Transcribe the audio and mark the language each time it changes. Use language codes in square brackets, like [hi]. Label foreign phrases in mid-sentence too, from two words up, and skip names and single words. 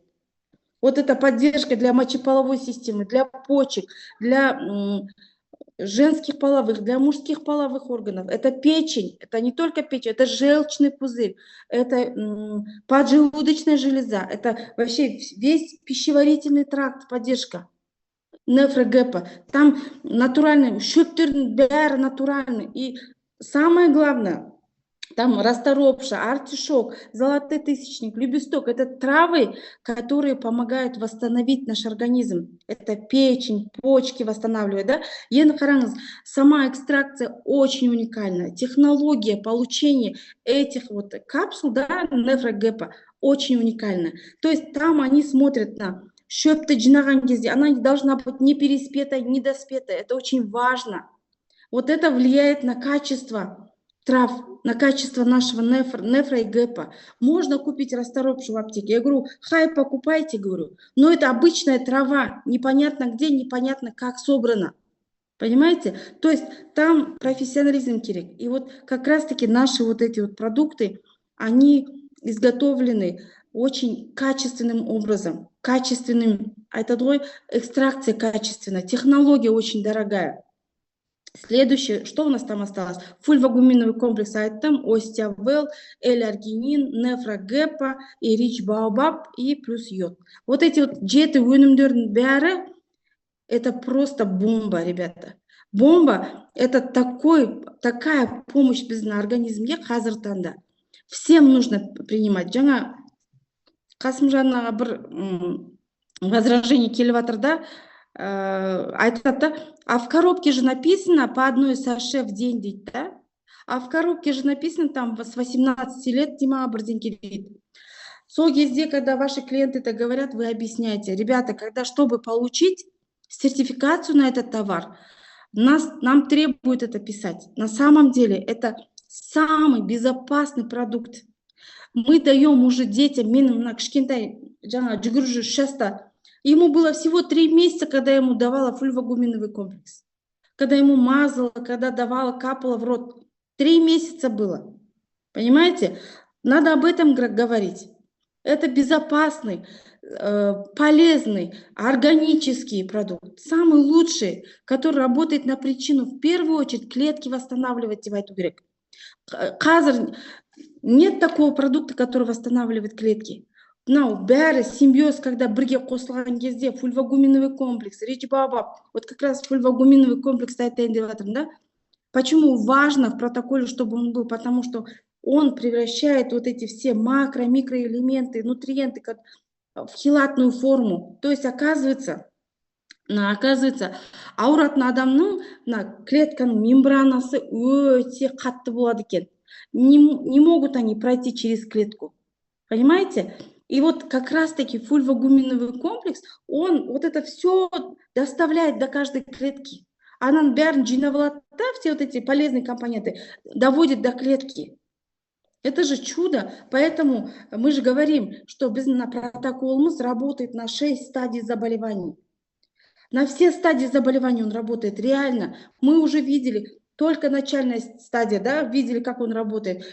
[ru] Вот это поддержка для мочеполовой системы, для почек, для женских половых, для мужских половых органов. Это печень, это не только печень, это желчный пузырь, это поджелудочная железа, это вообще весь пищеварительный тракт, поддержка. Нефрогепа. Там натуральный, [kk] шөптердің бәрі натуральный. [ru] И самое главное, там расторопша, артишок, золотой тысячник, любесток. Это травы, которые помогают восстановить наш организм. Это печень, почки восстанавливают. Да? Сама экстракция очень уникальная. Технология получения этих вот капсул, да, нефрогепа, очень уникальная. То есть там они смотрят на [kk] шөпті жинаған кезде, [ru] она должна быть не переспетая, не доспетая. Это очень важно. Вот это влияет на качество трав, на качество нашего нефра и гепа. Можно купить расторопшу в аптеке. Я говорю, хай, покупайте, говорю. Но это обычная трава, непонятно где, непонятно как собрана. Понимаете? То есть там профессионализм керек. И вот как раз-таки наши вот эти вот продукты, они изготовлены очень качественным образом. Качественным, это экстракция качественная, технология очень дорогая. Следующее, что у нас там осталось? Фульвагуминовый комплекс айтем, Остеавел, эларгинин, нефрогепа, и рич баобаб и плюс йод. Вот эти вот [kk] жеті өнімдердің бәрі, [ru] это просто бомба, ребята. Бомба, это такая помощь [kk] біздің организмге қазіргі таңда. [ru] Всем нужно принимать. [kk] Жаңа Қасымжанға бір возражение келіп жатыр да, айтады, [ru] а в коробке же написано по одной саше в день дейді, да? А в коробке же написано там с 18 лет Дима Абрдинки дейді. [kk] Сол кезде, [ru] когда ваши клиенты это говорят, вы объясняете, ребята, когда, чтобы получить сертификацию на этот товар, нам требует это писать. На самом деле это самый безопасный продукт. Мы даем уже детям, на [kk] кішкентай, жаңа жүгіруші 3 жаста, [ru] ему было всего 3 месяца, когда я ему давала фульвогуминовый комплекс. Когда ему мазала, когда давала, капала в рот. 3 месяца было. Понимаете? Надо об этом говорить. Это безопасный, полезный, органический продукт. Самый лучший, который работает на причину. В первую очередь клетки восстанавливать [kk] деп айту керек. [ru] Қазір нет такого продукта, который восстанавливает клетки. [kk] Мынау бәрі симбиоз, когда бірге қосылған кезде фульвогуминовый комплекс, речь баба, [ru] вот как раз [kk] фульвогуминовый комплекс айтайын деп жатырмын, да? [ru] Почему важно в протоколе, чтобы он был? Потому что он превращает вот эти все макро, микроэлементы, нутриенты в хелатную форму. То есть оказывается, [kk] ауыратын адамның клетканың мембранасы өте қатты болады екен. [ru] Не могут они пройти через клетку. Понимаете? И вот как раз-таки фульвогуминовый комплекс, он вот это все доставляет до каждой клетки. [kk] Ананың бәрін жинап алады да, [ru] все вот эти полезные компоненты, доводит до клетки. Это же чудо. Поэтому мы же говорим, что протоколымыз работает на 6 стадий заболеваний. На все стадии заболевания он работает. Реально. Мы уже видели, только начальная стадия, да, видели, как он работает.